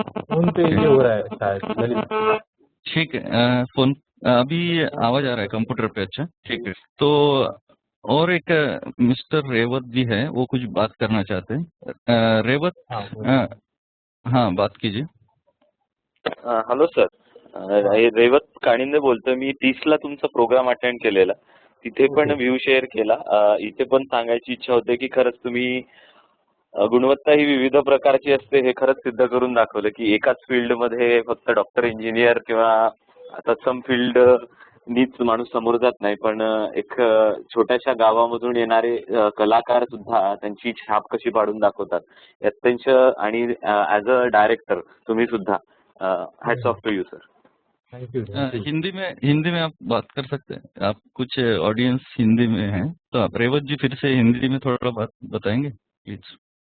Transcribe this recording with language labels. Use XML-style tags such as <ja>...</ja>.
<hi>Phone पे ये हो रहा है शायद ललित। ठीक है, फोन अभी आवाज आ रहा है कंप्यूटर पे। अच्छा ठीक है, तो और एक मिस्टर रेवत जी है, वो कुछ बात करना चाहते हैं। रेवत, हाँ बोलिए। हाँ बात कीजिए।</hi> <mr>हॅलो सर, रेवत काणिंदे बोलतोय मी. 30ला तुमचा प्रोग्राम अटेंड केलेला, तिथे पण</mr> <en>Okay.</en> <mr>व्ह्यू शेअर केला. इथे पण सांगायची इच्छा होते की खरंच तुम्ही गुणवत्ता ही विविध प्रकारची असते हे खरंच सिद्ध करून दाखवलं की एकाच फील्डमध्ये फक्त डॉक्टर, इंजिनियर किंवा तत्सम फील्ड नीच माणूस समोर जात नाही, पण एक छोट्याशा गावामधून येणारे कलाकार सुद्धा त्यांची छाप कशी पाडून दाखवतात. अत्यंत आणि</mr> <en>as a director</en> <mr>तुम्ही सुद्धा</mr> <en>Hats off to you sir. Thank you thank you.</en> <hi>Hindi में आप बात कर सकते हैं। आप कुछ ऑडियंस हिंदी में है, तो आप रेवत जी फिर से हिंदी में थोड़ा बात बताएंगे प्लीज।</hi>